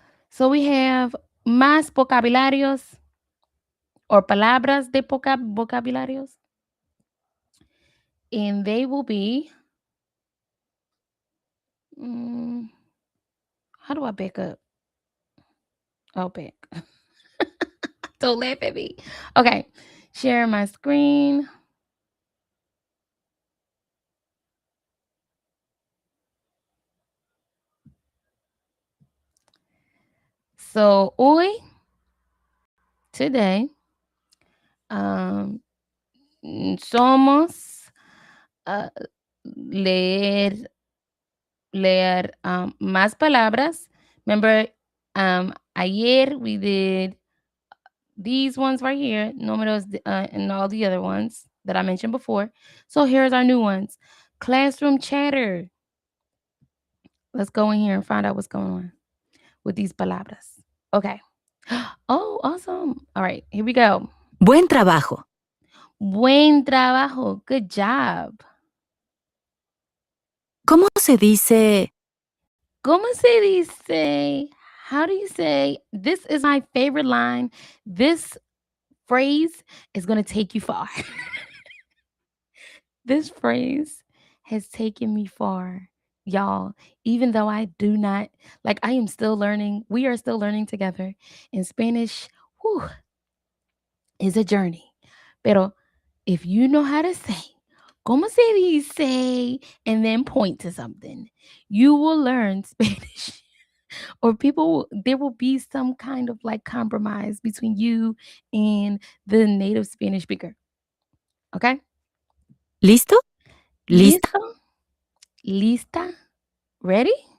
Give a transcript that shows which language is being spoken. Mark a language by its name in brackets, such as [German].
[Spanish] So we have más vocabularios or palabras de vocabularios. [English] And they will be, how do I back up? Oh, back. Don't laugh at me. Okay, share my screen. [Spanish] So hoy, today, somos leer más palabras. [English] Remember, ayer we did these ones right here, números, and all the other ones that I mentioned before. So here's our new ones. Classroom chatter. Let's go in here and find out what's going on with these palabras. Okay. Oh, awesome. All right, here we go. [Spanish] Buen trabajo. Buen trabajo. Good job. ¿Cómo se dice? [English] ¿Cómo se dice? How do you say? This is my favorite line. This phrase is going to take you far. This phrase has taken me far, y'all. Even though I do not, like, I am still learning. We are still learning together. In Spanish, whew, is a journey. Pero if you know how to say, ¿cómo se dice? And then point to something, you will learn Spanish. Or there will be some kind of like compromise between you and the native Spanish speaker. Okay? [Spanish] ¿Listo? ¿Lista? Listo? Lista? Ready?